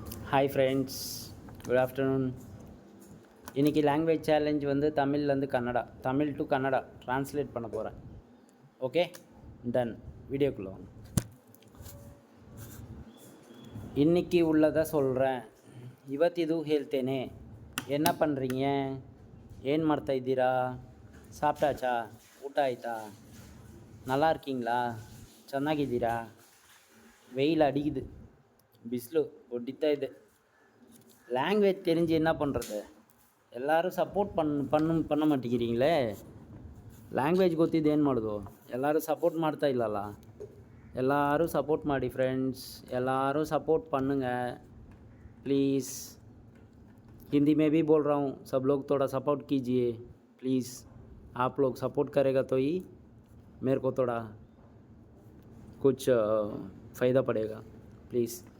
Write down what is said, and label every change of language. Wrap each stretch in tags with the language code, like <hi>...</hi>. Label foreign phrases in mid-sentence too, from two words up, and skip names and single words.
<en>Hi friends, good afternoon.</en> <ta>இன்றைக்கி</ta> <en>language challenge</en> <ta>வந்து தமிழ்லேருந்து கன்னடா, தமிழ் டு கன்னடா ட்ரான்ஸ்லேட் பண்ண போகிறேன்.</ta> <en>OK, done.</en> <ta>வீடியோக்குள்ளே வாங்க. இன்றைக்கி உள்ளதை சொல்கிறேன்.</ta> <kn>ಇವತ್ತಿದು ಹೇಳ್ತೇನೆ.</kn> <ta>என்ன பண்ணுறீங்க?</ta> <kn>ಏನು ಮಾಡ್ತಾ ಇದ್ದೀರಾ? ಸಾಪ್ಟಾಚಾ? ಊಟ ಆಯಿತಾ?</kn> <ta>நல்லா இருக்கீங்களா? ಚೆನ್ನಾಗಿದ್ದೀರಾ? வெயில் அடிக்குது,</ta> <kn>ಬಿಸ್ಲು ಹೊಡಿತಾ ಇದು.</kn> <ta>லாங்குவேஜ் தெரிஞ்சு என்ன பண்ணுறது? எல்லோரும் சப்போர்ட் பண்ண ಮಾಟೇಂಗಿರீங்களே.</ta> <kn>ಲ್ಯಾಂಗ್ವೇಜ್ ಗೊತ್ತಿದ್ದು ಏನು ಮಾಡೋದು? ಎಲ್ಲರೂ ಸಪೋರ್ಟ್ ಮಾಡ್ತಾ ಇಲ್ಲಲ್ಲ. ಎಲ್ಲರೂ ಸಪೋರ್ಟ್ ಮಾಡಿ ಫ್ರೆಂಡ್ಸ್, ಎಲ್ಲರೂ</kn> <ta>சப்போர்ட் பண்ணுங்க ப்ளீஸ்.</ta> <hi>हिंदी में भी बोल रहा हूँ, सब लोग थोड़ा सपोर्ट कीजिए प्लीज़. आप लोग सपोर्ट करेगा तो ही मेरे को थोड़ा कुछ फ़ायदा पड़ेगा प्लीज़.</hi>